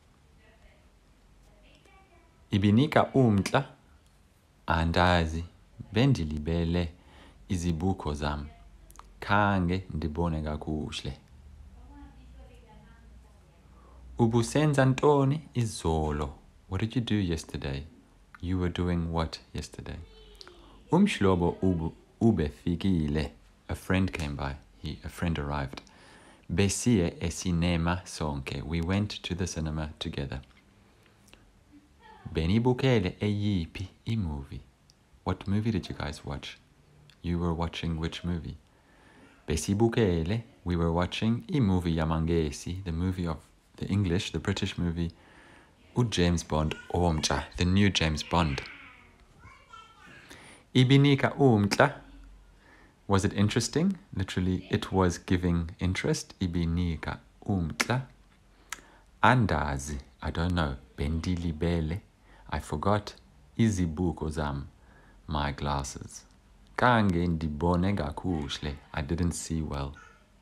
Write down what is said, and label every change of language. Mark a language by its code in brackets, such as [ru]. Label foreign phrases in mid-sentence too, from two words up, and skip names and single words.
[xh] Ibinika umntla? Andazi, bendilibele izibuko zam. Khange ndibone kakuhle. Ubusenza ntoni izolo? [en] What did you do yesterday? You were doing what yesterday? [xh] Umhlobo ubefikile. [en] A friend came by. A friend arrived. [xh] Besiye esinema sonke. [en] We went to the cinema together. [xh] Benibukele eyiphi imovie? [en] What movie did you guys watch? You were watching which movie? Besibukele, we were watching [xh] imovie yamaNgesi, [en] the movie of the English, the British movie, [xh] uJames Bond omtsha, [en] the new James Bond. [xh] Ibinika umntla. [en] Was it interesting? Literally, it was giving interest. [xh] Ibinika umntla. Andazi, [en] I don't know. Bendilibele, I forgot. [xh] Izibuko zam, [en] my glasses. [xh] Khange ndibone kakuhle, [en] I didn't see well.